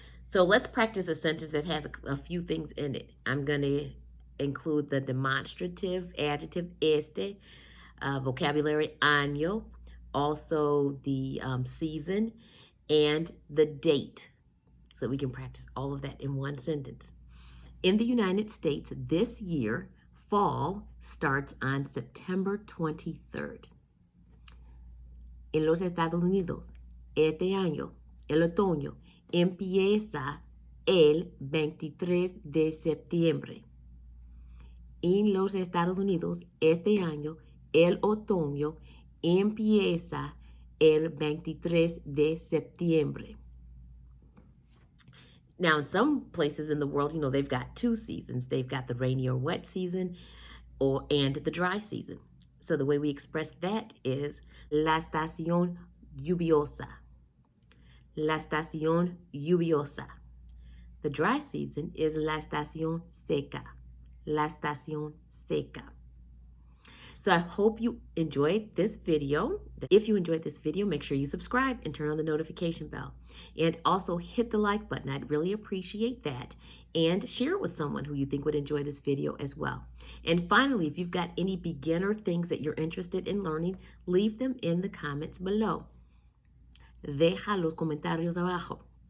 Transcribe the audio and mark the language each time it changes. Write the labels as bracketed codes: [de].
[en] So let's practice a sentence that has a few things in it. I'm going to include the demonstrative adjective este, vocabulary año, also the season, and the date. So we can practice all of that in one sentence. In the United States this year, fall starts on September 23rd. [es] En los Estados Unidos, este año, el otoño, empieza el 23 de septiembre. En los Estados Unidos, este año, el otoño empieza el 23 de septiembre. [en] Now, in some places in the world, they've got 2 seasons. They've got the rainy or wet season and the dry season. So the way we express that is [es] la estación lluviosa. La estación lluviosa. [en] The dry season is [es] la estación seca. La estación seca. [en] So I hope you enjoyed this video. If you enjoyed this video, make sure you subscribe and turn on the notification bell. And also hit the like button. I'd really appreciate that. And share it with someone who you think would enjoy this video as well. And finally, if you've got any beginner things that you're interested in learning, leave them in the comments below. [es] Deja los comentarios abajo.